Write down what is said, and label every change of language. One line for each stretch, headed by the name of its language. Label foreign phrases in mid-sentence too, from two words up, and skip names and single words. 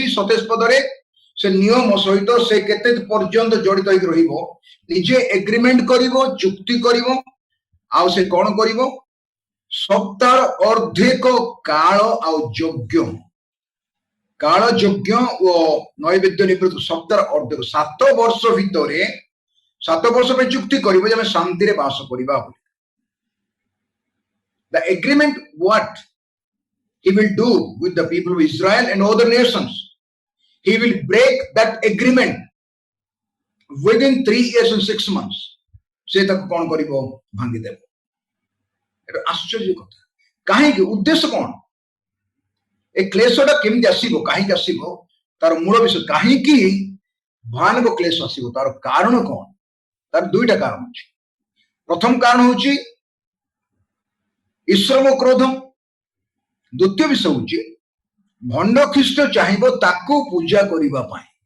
Odia: 27 ପଦରେ ସେ ନିୟମ ସହିତ ସେ କେତେ ପର୍ଯ୍ୟନ୍ତ ଜଡିତ ହେଇକି ରହିବ ନିଜେ ଏଗ୍ରିମେଣ୍ଟ କରିବ ଚୁକ୍ତି କରିବ ଆଉ ସେ କଣ କରିବ ସପ୍ତାହ ଅର୍ଦ୍ଧେକ କାଳ ଆଉ ଯଜ୍ଞ କାଳ ଯଜ୍ଞ ଓ ନୈବେଦ୍ୟ ନିବୃତ୍ତ ସପ୍ତାହ ଅର୍ଦ୍ଧେକ 7 ବର୍ଷ ଭିତରେ 7 ବର୍ଷ ପାଇଁ ଚୁକ୍ତି କରିବ ଯେ ଆମେ ଶାନ୍ତିରେ ବାସ କରିବା ବୋଲି
English: the agreement what he will do with the people of Israel and other nations he will break that agreement within 3 years and 6 months
Odia: ସେ ତାକୁ କଣ କରିବ ଭାଙ୍ଗି ଦେବ এটা ଆଶ୍ଚର୍ଯ୍ୟ କଥା କାହିଁକି ଉଦ୍ଦେଶ୍ୟ କଣ ଏ କ୍ଲେଶଟା କେମିତି ଆସିବ କାହିଁକି ଆସିବ ତାର ମୂଳ ବିଷୟ କାହିଁକି ଭୟାନକ କ୍ଲେଶ ଆସିବ ତାର କାରଣ କଣ ତାର ଦୁଇଟା କାରଣ ଅଛି ପ୍ରଥମ କାରଣ ହେଉଛି ଈଶ୍ୱରଙ୍କ କ୍ରୋଧ ଦ୍ୱିତୀୟ ବିଷୟ ହେଉଛି ଭଣ୍ଡ ଖ୍ରୀଷ୍ଟ ଚାହିଁବ ତାକୁ ପୂଜା କରିବା ପାଇଁ